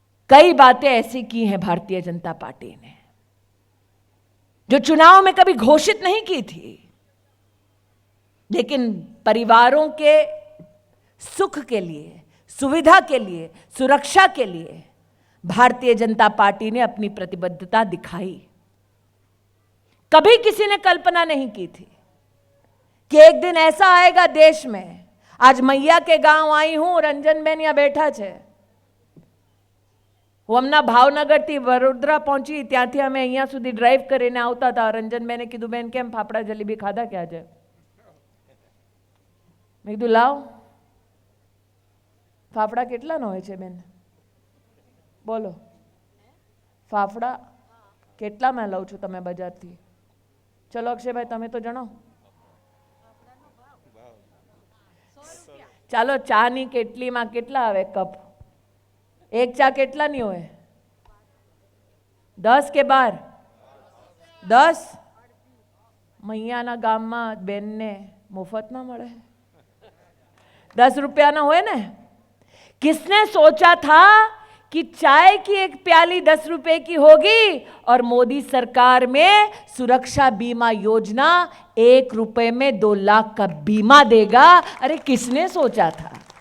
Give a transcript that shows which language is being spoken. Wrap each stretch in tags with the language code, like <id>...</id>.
<hi>कई बातें ऐसी की हैं भारतीय जनता पार्टी ने जो चुनाव में कभी घोषित नहीं की थी, लेकिन परिवारों के सुख के लिए, सुविधा के लिए, सुरक्षा के लिए भारतीय जनता पार्टी ने अपनी प्रतिबद्धता दिखाई। कभी किसी ने कल्पना नहीं की थी कि एक दिन ऐसा आएगा देश में। आज मैया के गांव आई हूं, रंजन बेन यहाँ बैठा छे।</hi> <gu>હું હમણાં ભાવનગરથી વડોદરા પહોંચી, ત્યાંથી અમે અહીંયા સુધી ડ્રાઈવ કરીને આવતા હતા. રંજનબેને કીધું, બેન કેમ ફાફડા જલેબી ખાધા કે આજે? મેં કીધું લાવ, ફાફડા કેટલાનો હોય છે બેન? બોલો, ફાફડા કેટલામાં લઉં છો તમે બજારથી? ચલો અક્ષયભાઈ, તમે તો જણાવો. ચાલો, ચાની કેટલીમાં કેટલા આવે કપ? एक चा કેટલા ની હોય? 10 કે 12? 10? મૈયાના ગામમાં બેનને મુફતમાં મળે? 10 रुपयाना હોય ને?</gu> <hi>किसने सोचा था कि चाय की एक प्याली 10 रुपए की होगी और मोदी सरकार में सुरक्षा बीमा योजना 1 रुपए में 2 लाख का बीमा देगा? अरे किसने सोचा था?</hi>